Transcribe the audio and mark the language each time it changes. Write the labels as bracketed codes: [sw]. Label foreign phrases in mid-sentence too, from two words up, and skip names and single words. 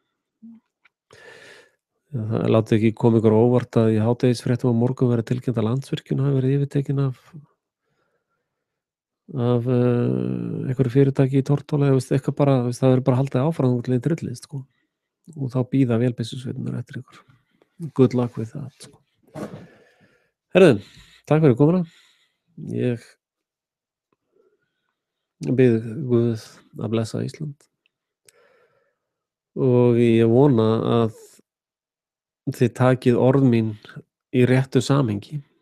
[is] Það látið ekki koma ykkur óvart að í hádegisfréttum á morgun verið tilkynnt að Landsvirkjun hafi verið yfirtekin af einhverju fyrirtæki í Tortóla, eitthvað bara, það verður bara haldið áfram út leið drullið, sko. Og þá bíða vélbyssusveitirnar eftir ykkur. [en] Good luck with that, [is] sko. Herðu, takk fyrir komuna. Ég bið Guð að blessa Ísland og ég vona að þið takið orð mín í réttu samhengi.